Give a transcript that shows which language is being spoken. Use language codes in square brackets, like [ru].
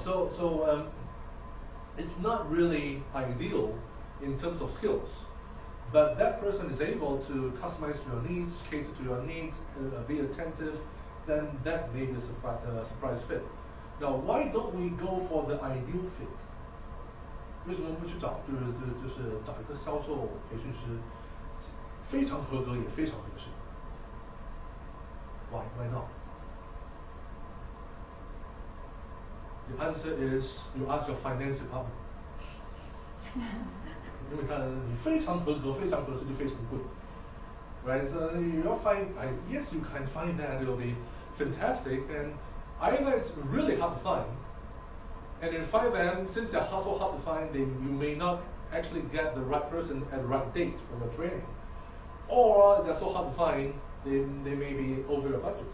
[en] So it's not really ideal in terms of skills, but that person is able to customize your needs, cater to your needs, be attentive, then that may be a surprise fit. Now, why don't we go for the ideal fit? [zh] 为什么不去找就是找一个销售培训师，非常合格也非常合适 ？ [en] Why not? The answer is you ask your finance department. [zh] 因为看你非常合格、非常合适就非常贵 ，right? [en] So you'll find, yes, you can find that it'll be fantastic, and either it's really hard to find, and you find them since they're so hard to find, you may not actually get the right person at the right date for the training, or they're so hard to find, they may be over your budget.